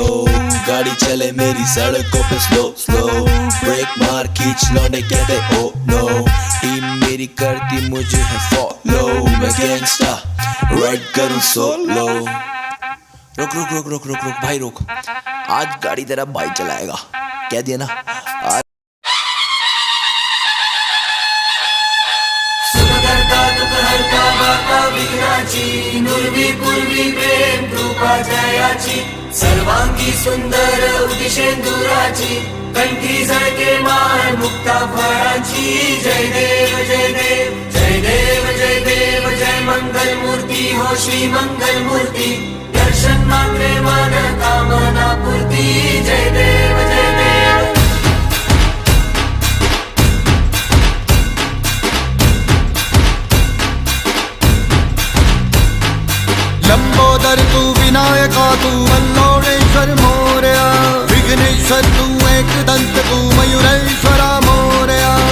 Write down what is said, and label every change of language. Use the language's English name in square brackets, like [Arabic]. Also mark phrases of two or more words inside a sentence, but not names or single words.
[Hindi] गाड़ी चले मेरी सड़कों पे [English] slow slow, [Hindi] ब्रेक मार खींच लौंडे कहते [English] oh no. [Hindi] टीम मेरी करती मुझे है फॉलो, मैं गैंगस्टर राइड करूं सोलो। रुक रुक रुक रुक रुक रुक भाई रुक, आज गाड़ी तेरा भाई चलाएगा, कह दिया ना आज। [Marathi] नुर्वी पूर्वी प्रेम कृपा जयाची, सर्वांगी सुंदर उदिशेंदुराची, कंठी झळके मान मुक्ता फळाची। जय देव जय देव जय देव जय देव, जय मंगल मूर्ती हो श्री मंगल मूर्ती, दर्शन मात्रे मन कामना पूर्ती। जय देव जय देव। लंबोदर तू विनायका तू वल्लोळेश्वर मोरया, विघ्नेश्वर तू एकदंत तू मयुरेश्वरा मोरया।